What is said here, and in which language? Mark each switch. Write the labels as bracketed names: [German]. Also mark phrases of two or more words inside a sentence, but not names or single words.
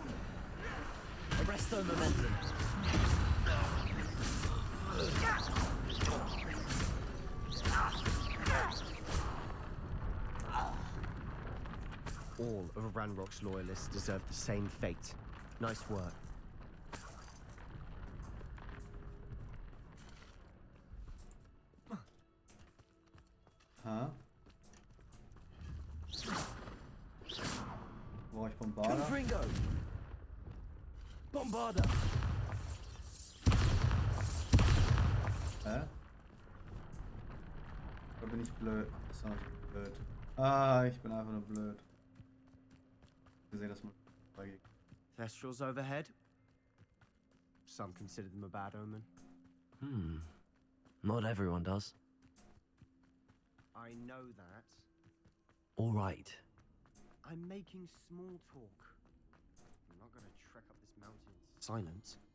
[English] Arresto momentum. All of Ranrock's loyalists deserve the same fate. Nice work. Ha? [German] Brauche ich Bombarder? Confringo! Bombarder! Hä? Oder bin ich blöd? Ist doch nicht blöd. Ah, ich bin einfach nur blöd. Ich sehe das mal. [English] Thestrals overhead. Some consider them a bad omen. Not everyone does. I know that. All right. I'm making small talk. I'm not gonna trek up this mountain in silence.